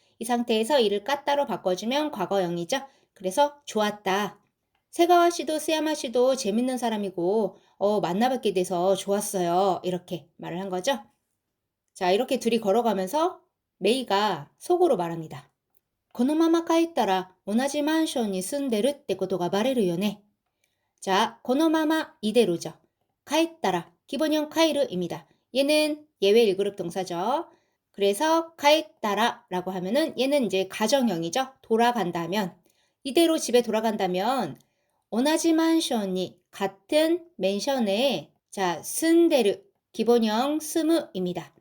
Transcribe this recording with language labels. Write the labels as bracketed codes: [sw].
[ko] 이 상태에서 이를 까따로 바꿔주면 과거형이죠. 그래서 좋았다. 세가와 씨도 스야마 씨도 재밌는 사람이고 만나뵙게 돼서 좋았어요. 이렇게 말을 한 거죠. 자, 이렇게 둘이 걸어가면서 메이가 속으로 말합니다. [ja] このまま帰ったら同じマンションに住んでるってことがバレるよね. [ko] 자, このまま이대로죠. 帰ったら기본형 카이르입니다. 얘는 예외 1그룹 동사죠. 그래서 帰ったら라고 하면은 얘는 이제 가정형이죠. 돌아간다면 이대로 집에 돌아간다면 [ja] 同じマンションに [ko] 같은 맨션에 자, 쓴데르 기본형 스무입니다.